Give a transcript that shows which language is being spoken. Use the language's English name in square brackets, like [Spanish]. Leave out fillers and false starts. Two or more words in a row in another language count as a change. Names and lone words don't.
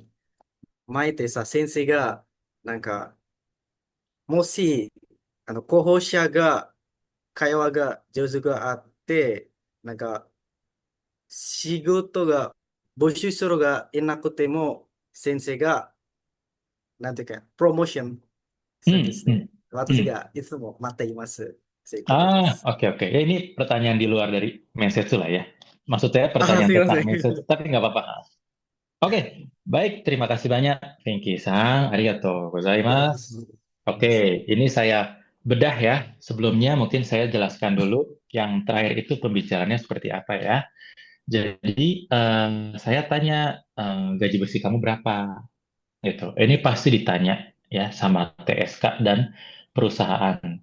[Japanese] 前ってさ、先生が、なんか、もし、候補者が、会話が上手があって、なんか、仕事が募集するがいなくても、先生が、なんていうか、プロモーションするんでうん、うん、すね。うん。私がいつも待っています。そういうことで Ah, す。 [Indonesian] oke oke. Ya, ini pertanyaan di luar dari message lah ya. Maksudnya pertanyaan [Japanese] すいませ [Indonesian] tentang message, [Japanese] ん。 [Indonesian] tapi nggak apa-apa. Oke, baik. Terima kasih banyak, Pinky-san. [Japanese] ありがとうございます. [Indonesian] Oke, ini saya bedah ya. Sebelumnya mungkin saya jelaskan dulu. Yang terakhir itu pembicaraannya seperti apa ya. Jadi, saya tanya, gaji bersih kamu berapa? Gitu. Ini pasti ditanya ya sama TSK dan perusahaan.